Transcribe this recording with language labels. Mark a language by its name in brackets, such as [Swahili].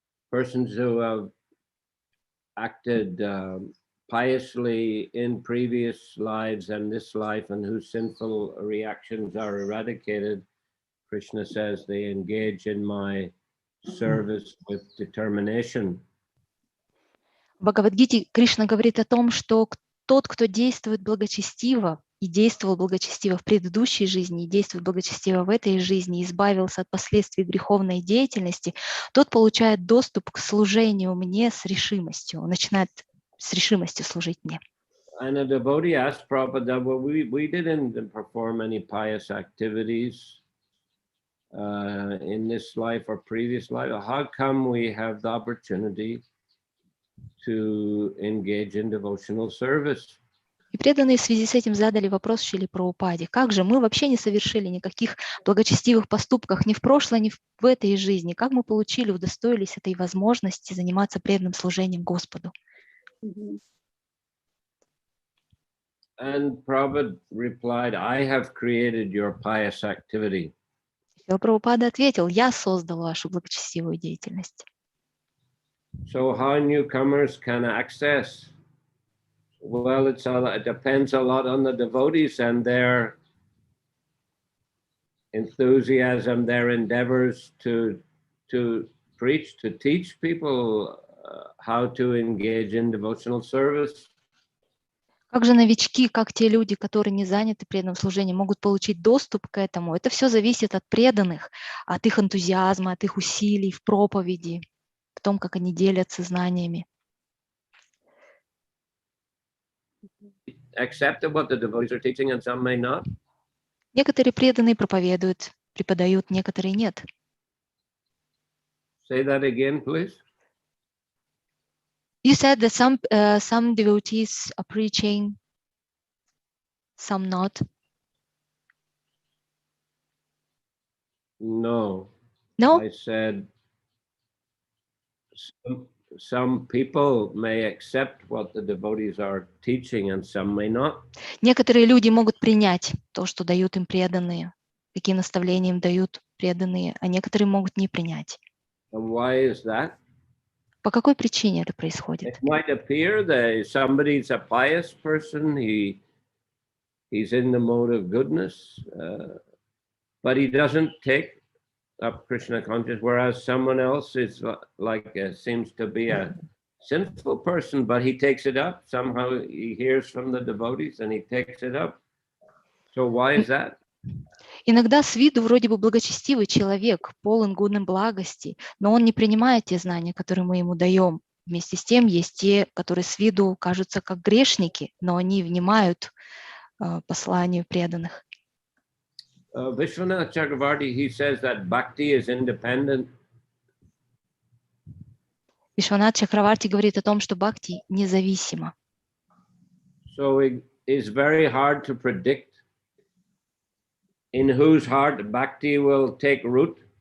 [English] Persons who have acted piously in previous lives and this life, and whose sinful reactions are eradicated, Krishna says they engage in my service with determination. [Russian] В Бхагавад-гите Кришна говорит о том, что тот, кто действует благочестиво и действовал благочестиво в предыдущей жизни, и действует благочестиво в этой жизни, и избавился от последствий греховной деятельности, тот получает доступ к служению мне с решимостью, он начинает с решимостью служить мне. [English] And a devotee asked Prabhupada, well, we didn't perform any pious activities in this life or previous life. How come we have the opportunity to engage in devotional service? [Russian] И преданные в связи с этим задали вопрос Шриле Прабхупаде: как же мы вообще не совершили никаких благочестивых поступков ни в прошлой, ни в этой жизни? Как мы получили, удостоились этой возможности заниматься преданным служением Господу? [English] And Prabhupada replied, I have created your pious activity. [Russian] Шрила Прабхупада ответил: я создал вашу благочестивую деятельность. [English] So how newcomers can access? Well, it depends a lot on the devotees and their enthusiasm, their endeavors to preach, to teach people how to engage in devotional service. [Russian] Как же новички, как те люди, которые не заняты преданным служением, могут получить доступ к этому? Это все зависит от преданных, от их энтузиазма, от их усилий в проповеди, в том, как они делятся знаниями. [English] Accept what the devotees are teaching and some may not. [Russian] Некоторые преданные проповедуют, преподают, некоторые нет. [English] Say that again, please. You said that some devotees are preaching, some not. No. No? I said some people may accept what the devotees are teaching and some may not. [Russian] Некоторые люди могут принять то, что дают им преданные, какие наставления им дают преданные, а некоторые могут не принять. [English] And why is that? [Russian] По какой причине это происходит? [English] It might appear that somebody's a pious person, he's in the mode of goodness, but he doesn't take up Krishna consciousness, whereas someone else is seems to be a sinful person, but he takes it up. Somehow he hears from the devotees and he takes it up. So why is that? [Russian] Иногда с виду вроде бы благочестивый человек, полон гуны благости, но он не принимает те знания, которые мы ему даем. Вместе с тем есть те, которые с виду кажутся как грешники, но они внимают посланию преданных. [English] Vishwanath Chakravarti, he says that bhakti is independent. [Russian] Вишванат Чакраварти говорит о том, что бхакти независимо. [English] So it is very hard to predict in whose heart bhakti will take root.